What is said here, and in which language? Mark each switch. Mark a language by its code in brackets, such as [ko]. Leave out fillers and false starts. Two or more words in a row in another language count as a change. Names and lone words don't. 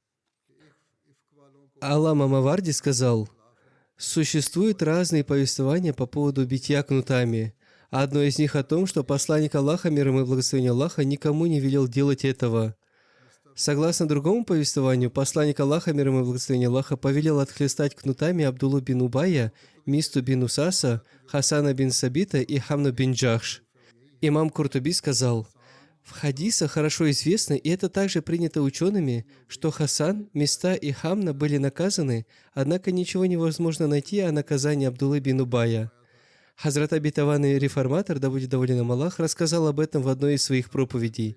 [ru] Аллама Маварди сказал: существуют разные повествования по поводу битья кнутами. Одно из них о том, что посланник Аллаха, мир ему и благословение Аллаха, никому не велел делать этого. Согласно другому повествованию, посланник Аллаха, мир ему и благословение Аллаха, повелел отхлестать кнутами Абдуллу бин Убая, Мисту бин Усаса, Хасана бин Сабита и Хамну бин Джахш. Имам Куртуби сказал: в хадисах хорошо известно, и это также принято учеными, что Хасан, Миста и Хамна были наказаны, однако ничего невозможно найти о наказании Абдуллы бин Убая. Хазрат обетованный реформатор, да будет доволен им Аллах, рассказал об этом в одной из своих проповедей.